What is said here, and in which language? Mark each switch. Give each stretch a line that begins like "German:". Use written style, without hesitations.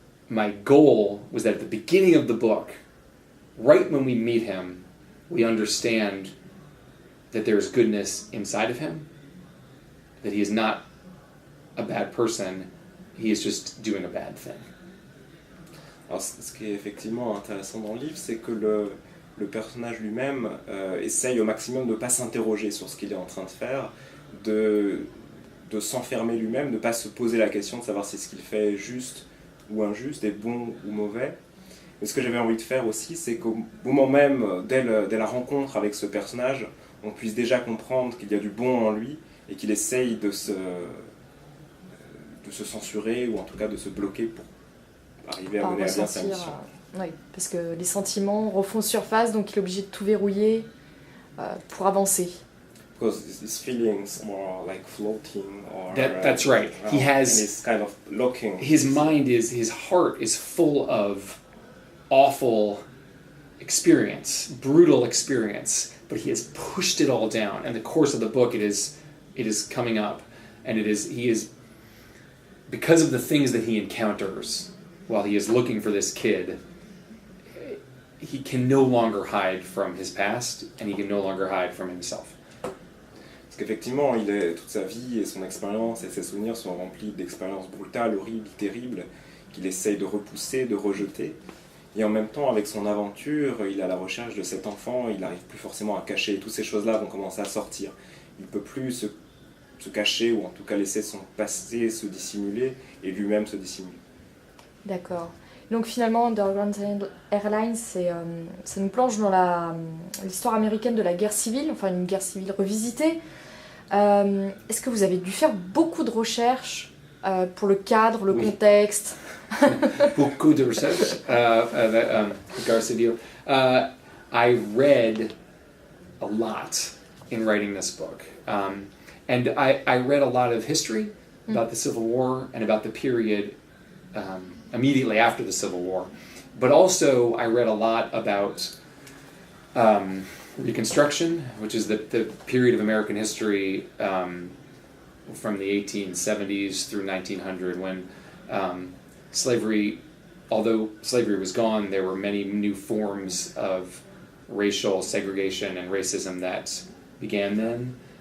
English: my goal was that at the beginning of the book, right when we meet him, we understand that there's goodness inside of him, that he is not a bad person, he is just doing a bad thing.
French: Alors, ce qui est effectivement intéressant dans le livre, c'est que le personnage lui-même essaye au maximum de ne pas s'interroger sur ce qu'il est en train de faire, de s'enfermer lui-même, de ne pas se poser la question de savoir si ce qu'il fait est juste ou injuste, est bon ou mauvais. Mais ce que j'avais envie de faire aussi, c'est qu'au moment même, dès la rencontre avec ce personnage, on puisse déjà comprendre qu'il y a du bon en lui et qu'il essaye de se censurer ou en tout cas de se bloquer pour arriver à mener à bien sa mission. Oui, parce que les sentiments refont surface, donc il est obligé de tout verrouiller pour avancer.
English: Because his feelings are like floating or That's right. He has, and he's kind of looking. his heart is full of awful experience, brutal experience, but he has pushed it all down. In the course of the book, it is coming up, and he is because of the things that he encounters while he is looking for this kid. He can no longer hide from his past, and he can no longer hide from himself.
French: Parce qu'effectivement, toute sa vie et son expérience et ses souvenirs sont remplis d'expériences brutales, horribles, terribles, qu'il essaye de repousser, de rejeter. Et en même temps, avec son aventure, il est à la recherche de cet enfant, il n'arrive plus forcément à cacher. Et toutes ces choses-là vont commencer à sortir. Il ne peut plus se cacher, ou en tout cas laisser son passé se dissimuler, et lui-même se dissimuler. D'accord. Donc finalement, Underground Airlines, ça nous plonge dans l'histoire américaine de la guerre civile, enfin une guerre civile revisitée. Est-ce que vous avez dû faire beaucoup de recherches pour le cadre, le contexte? Beaucoup de recherches.
English: Garcia, I read a lot in writing this book. And I read a lot of history about the Civil War and about the period immediately after the Civil War. But also I read a lot about Reconstruction, which is the period of American history from the 1870s through 1900 when slavery, although slavery was gone, there were many new forms of racial segregation and racism that began then.